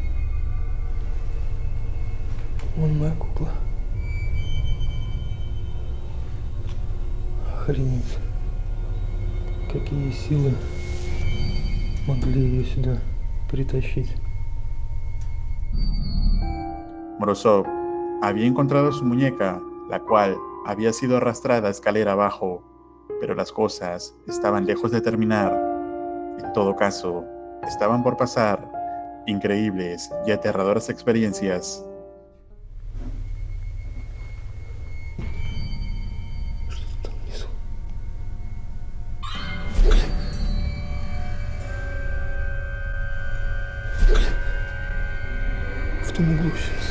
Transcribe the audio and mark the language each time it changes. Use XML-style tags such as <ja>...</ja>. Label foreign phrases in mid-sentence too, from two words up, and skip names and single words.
<ru>Вон моя кукла. Охренеть. Какие силы могли ее sюда притащить.</ru> <es>Morozov había encontrado su muñeca, la cual había sido arrastrada escalera abajo, pero las cosas estaban lejos de terminar. En todo caso, estaban por pasar increíbles y aterradoras experiencias.</es> <ru>Что там внизу? В том углу сейчас.</ru>